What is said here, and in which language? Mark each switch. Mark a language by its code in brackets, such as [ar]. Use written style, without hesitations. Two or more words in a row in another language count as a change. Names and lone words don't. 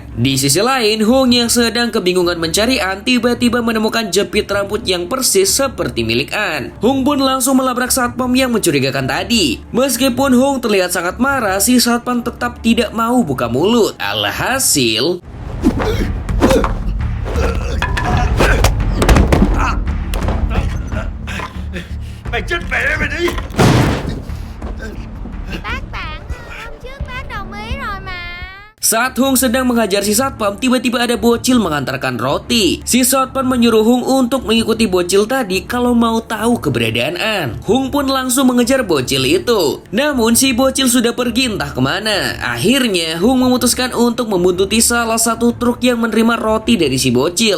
[id] Di sisi lain, Hung yang sedang kebingungan mencari An tiba-tiba menemukan jepit rambut yang persis seperti milik An. Hung pun langsung melabrak satpam yang mencurigakan tadi. Meskipun Hung terlihat sangat marah, si satpam tetap tidak mau buka mulut. Alhasil, [vi] mày chết mẹ mày đi. Bác bạn, hôm trước bác đồng ý rồi mà. [id] saat Hung sedang menghajar si satpam, tiba-tiba ada bocil mengantarkan roti. Si satpam menyuruh Hung untuk mengikuti bocil tadi kalau mau tahu keberadaan An. Hung pun langsung mengejar bocil itu. Namun si bocil sudah pergi entah kemana. Akhirnya Hung memutuskan untuk membuntuti salah satu truk yang menerima roti dari si bocil.